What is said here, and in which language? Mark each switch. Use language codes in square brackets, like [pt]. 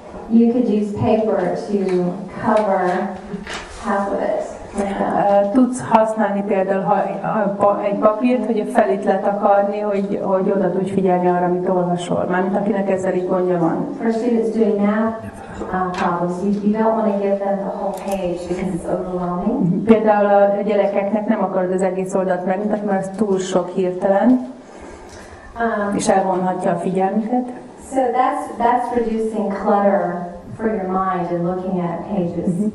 [en] you could use paper to cover half of it. [hu] Tudsz használni például egy papírt, hogy a felét letakarni, hogy oda tudj figyelni arra, amit olvasol. Mármint akinek ezzel így gondja van. [en] For students doing math problems, you don't want to give them the whole page because it's overwhelming. [hu] Például a gyerekeknek nem akarod az egész oldalt megmutatni, mert ez túl sok hirtelen, és elvonhatja a figyelmüket. [en] So that's reducing clutter for your mind and looking at pages.